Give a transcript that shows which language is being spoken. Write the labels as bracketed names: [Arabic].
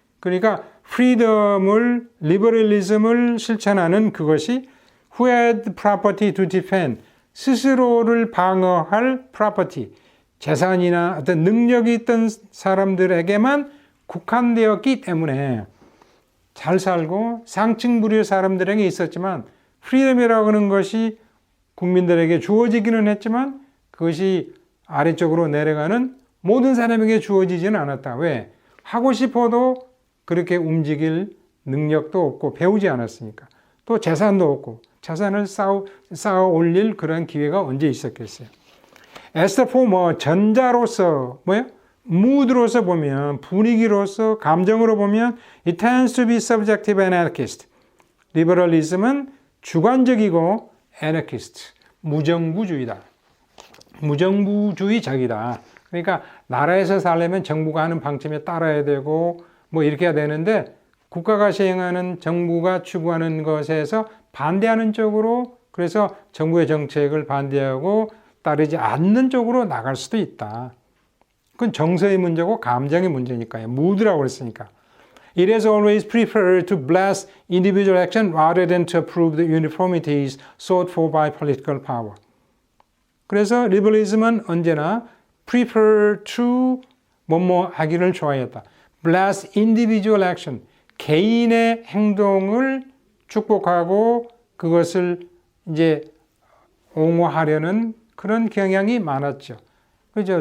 [Korean] 그러니까 freedom을, liberalism을 실천하는 그것이 [English] who had property to defend, [Korean] 스스로를 방어할 property, 재산이나 어떤 능력이 있던 사람들에게만 국한되었기 때문에 잘 살고 상층부류의 사람들에게 있었지만 프리덤이라고 하는 것이 국민들에게 주어지기는 했지만 그것이 아래쪽으로 내려가는 모든 사람에게 주어지지는 않았다. 왜? 하고 싶어도 그렇게 움직일 능력도 없고 배우지 않았으니까. 또 재산도 없고 재산을 쌓아 올릴 그런 기회가 언제 있었겠어요. [English] As the former, [Korean] 전자로서 뭐예요? [English] mood로서 보면, [Korean] 분위기로서, 감정으로 보면 [English] it tends to be subjective and anarchist. [Korean] 리버럴리즘은 주관적이고 anarchist, 무정부주의다. 무정부주의적이다. 그러니까 나라에서 살려면 정부가 하는 방침에 따라야 되고 뭐 이렇게 해야 되는데 국가가 시행하는 정부가 추구하는 것에서 반대하는 쪽으로 그래서 정부의 정책을 반대하고 따르지 않는 쪽으로 나갈 수도 있다. 그건 정서의 문제고 감정의 문제니까요. 무드라고 그랬으니까. [English] It has always preferred to bless individual action rather than to approve the uniformities sought for by political power. [Korean] 그래서 리버럴리즘은 언제나 prefer to 뭐뭐 하기를 좋아했다. [English] bless individual action, [Korean] 개인의 행동을 축복하고 그것을 이제 옹호하려는 그런 경향이 많았죠. 그죠?